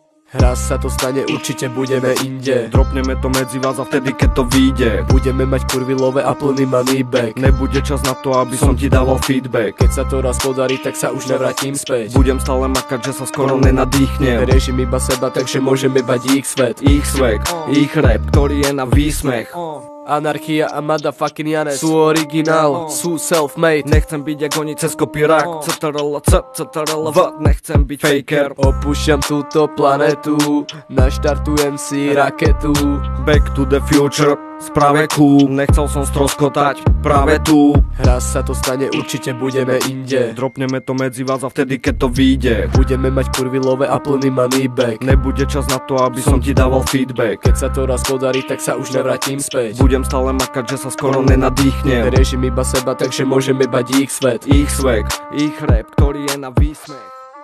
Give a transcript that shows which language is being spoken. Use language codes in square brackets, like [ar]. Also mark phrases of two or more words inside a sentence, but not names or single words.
[sk] Raz sa to stane, určite budeme inde. Dropneme to medzi vás a vtedy keď to vyjde. Budeme mať kurvy love a plný [en] money back. [sk] Nebude čas na to, aby som ti dával feedback. Keď sa to raz podarí, tak sa už nevrátim späť. Budem stále makať, že sa skoro nenadýchnem. Riešim iba seba, takže môžeme bať ich svet. Ich swag, ich rap, ktorý je na výsmech. Anarchia a motherfucking Janes sú originál, sú self-made. Nechcem byť jak oni cez kopírák. CTRL, nechcem byť faker. Opúšťam túto planetu, naštartujem si raketu. [en] Back to the future, [sk] správe cool. Nechcel som stroskotať, práve tu. Raz sa to stane, určite budeme inde. Dropneme to medzi vás a vtedy keď to vyjde. Budeme mať kurvy love a plný [en] money back. [sk] Nebude čas na to, aby som ti dával feedback. Keď sa to raz podarí, tak sa už nevrátim späť. Budem stále makať, že sa skoro nenadýchnem. Riešim iba seba, takže môžeme bať ich svet. Ich swag, ich rap, ktorý je na výsmech.